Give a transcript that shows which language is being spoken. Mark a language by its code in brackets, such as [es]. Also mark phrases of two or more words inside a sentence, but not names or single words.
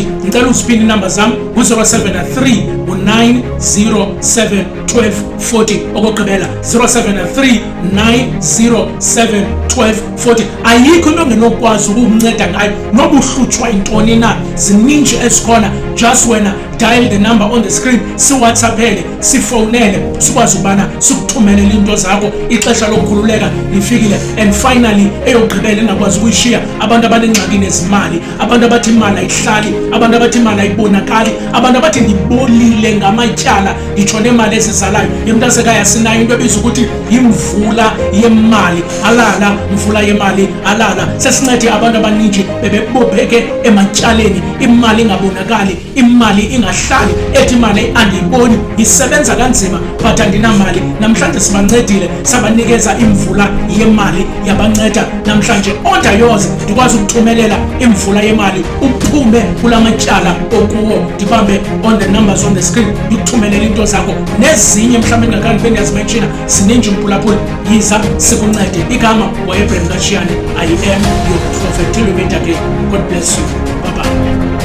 [xh] Ngicela uziphinda inamba zam ngu-073 907 1240. Okugqibela 073 907 1240. Ayikho into ongenokwazi ukukunceda ngayo noba uhlutshwa intoni na. Zininji ezikhona. [en] Just wena dial the number on the screen, [xh] siwhatsappele, sifowunele, sikwazi ukubana sikuthumelele into zakho. Ixesha lokukhululeka lifikile. [en] And finally [xh] eyogqibela engakwazi ukuyishiya, abantu abanengxaki nezimali, abantu abathi imali ayihlali, abantu abathi imali ayibonakali, abantu abathi ndibolile ngamatyala, nditsho nemali ezizalayo. Mntasekhaya sinayo into ebizwa ukuthi yimvula yemali alala, mvula yemali alala. Sesincede abantu abaninji bebebopheke ematyaleni, imali ingabonakali, imali ingahlali, ethi imali andiyiboni, isebenza kanzima but andinamali. Namhlanje sibancedile, sabanikeza imvula yemali, yabanceda namhlanje. [en] Order yours, [xh] ndikwazi ukuthumelela imvula yemali, uphume kula matyala okuwo. [en] Ndibambe on the numbers on the screen, [xh] ndikuthumelela into zakho nezinye mhlawumbi engakhange bendiyazimenshina. Zininji mphulaphuli, yiza sikuncede. Igama wayeBrenda Kashiane. [en] I am your prophet. Till we meet again. God bless you. Bye bye.